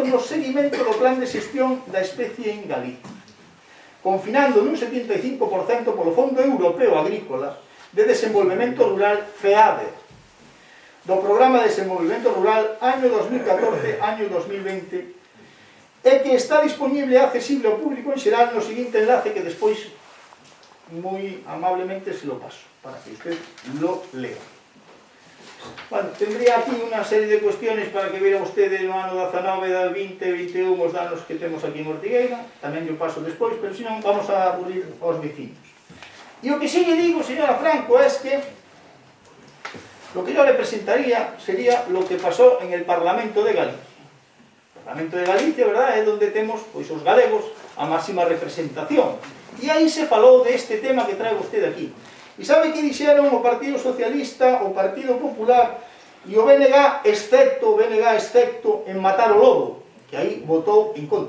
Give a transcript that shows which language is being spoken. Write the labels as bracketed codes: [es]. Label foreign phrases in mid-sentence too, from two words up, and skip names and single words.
[gl] no seguimento do plan de xestión da especie en Galicia, confinando nun 75% polo Fondo Europeo Agrícola de Desenvolvemento Rural FEADER, do Programa de Desenvolvemento Rural año 2014-año 2020, e que está disponible e accesible ao público en xeral no seguinte enlace que despois moi amablemente [es] se lo paso para que usted lo lea. Bueno, tendría [gl] aquí unha serie de [es] cuestiones para que viera usted [gl] no ano 19, 20, 21 os danos que temos aquí en Ortigueira, tamén yo paso despois, pero senón vamos a aburrir aos vecinos. E o que sí lle digo, señora Franco, [es] es que lo que yo le presentaría sería lo que pasó en el Parlamento de Galicia. [gl] O Parlamento de Galicia, verdad, é onde temos pois, os galegos a máxima representación. E aí se falou deste tema que trae vostede aquí. E sabe que dixeron o Partido Socialista, o Partido Popular e o BNG, excepto en matar o lobo, que aí votou en contra.